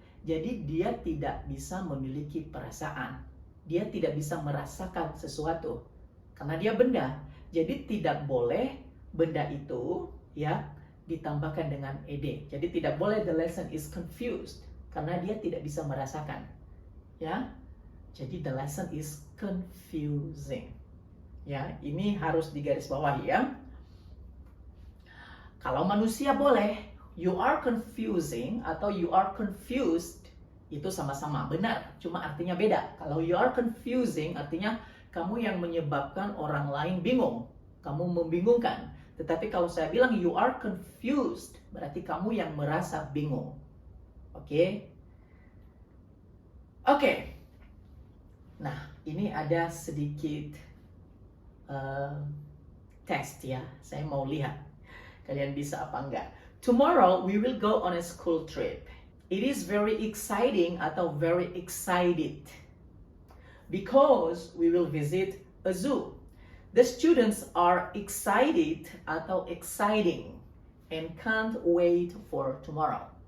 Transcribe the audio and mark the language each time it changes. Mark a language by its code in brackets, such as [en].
[id] Jadi dia tidak bisa memiliki perasaan. Dia tidak bisa merasakan sesuatu. Karena dia benda. Jadi tidak boleh benda itu, ya, ditambahkan dengan ed. Jadi tidak boleh [en] the lesson is confused. [id] Karena dia tidak bisa merasakan. Ya, jadi [en] the lesson is confusing. [id] Ya, ini harus digarisbawahi, ya. Kalau manusia boleh, [en] you are confusing atau you are confused, [id] itu sama-sama benar, cuma artinya beda. Kalau [en] you are confusing [id] artinya kamu yang menyebabkan orang lain bingung. kamu membingungkan. Tetapi kalau saya bilang [en] you are confused, [id] berarti kamu yang merasa bingung. Oke? Oke. Nah, ini ada sedikit test ya. Saya mau lihat kalian bisa apa enggak. [en] Tomorrow we will go on a school trip. It is very exciting atau very excited because we will visit a zoo. The students are excited atau exciting and can't wait for tomorrow.